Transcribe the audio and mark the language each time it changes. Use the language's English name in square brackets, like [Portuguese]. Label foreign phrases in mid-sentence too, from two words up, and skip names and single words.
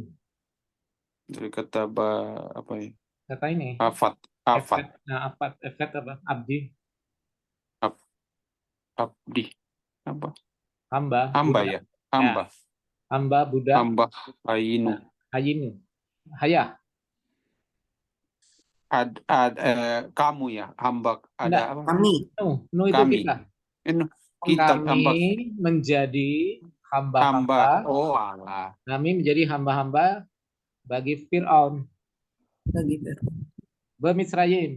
[Indonesian] Dari kata apa ya? Kata ini. Afat. Nah, efet apa? Abdi. Abdi. Apa? Hamba. Hamba ya. Hamba. Ya. Hamba budak. Hamba Hayinu. Hayinu. Haya. kamu ya, hamba Enggak. ada apa? Kami. Nu itu Kami. kita. Kita Kami hamba menjadi hamba. hamba-hamba. Oh, alah. Kami menjadi hamba-hamba bagi Fir'aun, Bagi Fir'aun. Bamisrayim.